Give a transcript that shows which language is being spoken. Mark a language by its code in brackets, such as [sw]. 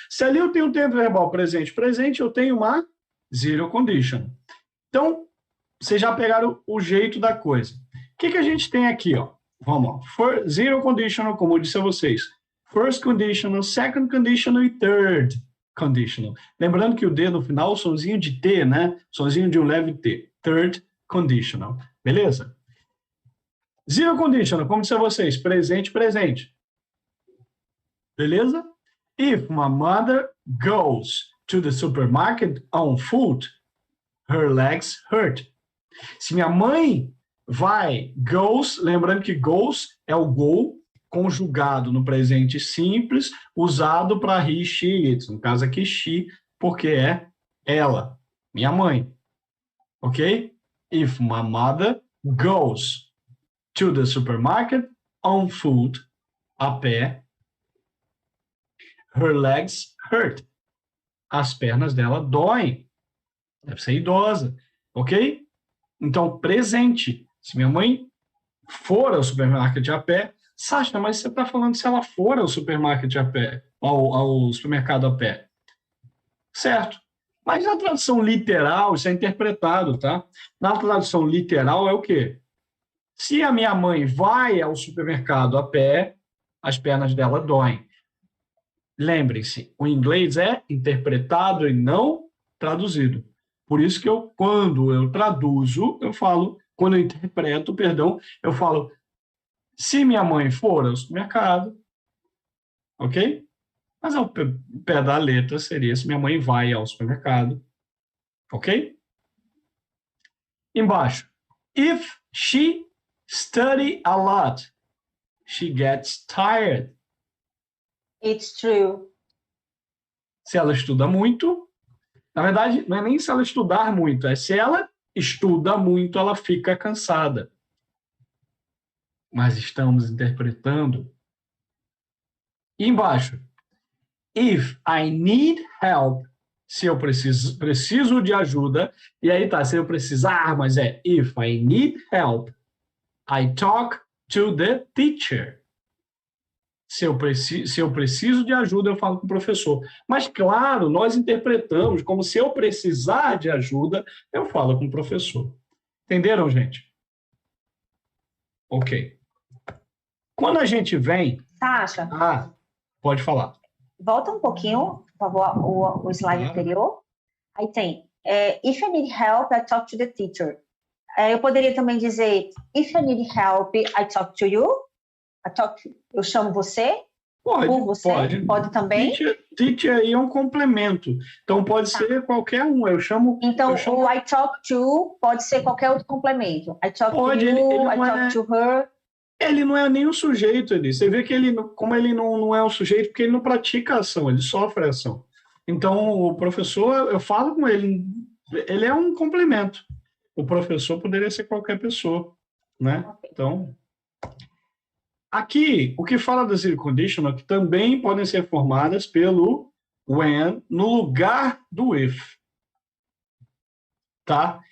[pt] Se ali eu tenho o tempo verbal presente, eu tenho uma zero condition. Então, vocês já pegaram o jeito da coisa. O que a gente tem aqui, ó? Vamos lá. Zero conditional, como eu disse a vocês. First conditional, second conditional e third conditional. Lembrando que o D no final é o sonzinho de T, né? Sonzinho de um leve T. Third conditional. Beleza? Zero conditional, como disse a vocês, presente. Beleza? [en] If my mother goes to the supermarket on foot, her legs hurt. [pt] Se minha mãe goes, lembrando que goes é o go conjugado no presente simples, usado para he, she, it. No caso aqui, she, porque é ela, minha mãe. Ok? [en] If my mother goes to the supermarket on foot, [pt] a pé, [en] her legs hurt. [pt] As pernas dela doem. Deve ser idosa. Ok? Então, presente. Se minha mãe for ao supermarket a pé, Sasha, mas você está falando se ela for ao supermarket a pé, ao supermercado a pé. Certo. Mas na tradução literal, isso é interpretado, tá? Na tradução literal é o quê? Se a minha mãe vai ao supermercado a pé, as pernas dela doem. Lembrem-se, o inglês é interpretado e não traduzido. Por isso que quando eu traduzo, quando eu interpreto, eu falo, se minha mãe for ao supermercado, ok? Mas ao pé da letra seria se minha mãe vai ao supermercado, ok? Embaixo, [en] if she study a lot, she gets tired. It's true. [pt] Se ela estuda muito, na verdade, não é nem se ela estudar muito, é se ela estuda muito, ela fica cansada. Mas estamos interpretando. E embaixo, [en] if I need help [pt] Se eu preciso de ajuda, e aí tá, se eu precisar, mas é [en] if I need help, I talk to the teacher. [pt] Se eu preciso de ajuda, eu falo com o professor. Mas, claro, nós interpretamos como se eu precisar de ajuda, eu falo com o professor. Entenderam, gente? Ok. Quando a gente vem... Sasha, pode falar. volta um pouquinho, por favor, o slide anterior. Aí tem, [en] if I need help, I talk to the teacher. [pt] Eu poderia também dizer, [en] if I need help, I talk to you. [pt] Eu chamo você? Por você? Pode também? Teacher aí é um complemento. Então, pode ser qualquer um. Então, o I talk to pode ser qualquer outro complemento. [en] I talk to you, I talk to her. [pt] Ele não é nem um sujeito ali. Você vê que como ele não é um sujeito, porque ele não pratica a ação, ele sofre a ação. Então, o professor, eu falo com ele, ele é um complemento. O professor poderia ser qualquer pessoa, né? Então, aqui, o que fala das conditional, que também podem ser formadas pelo when no lugar do if. Tá?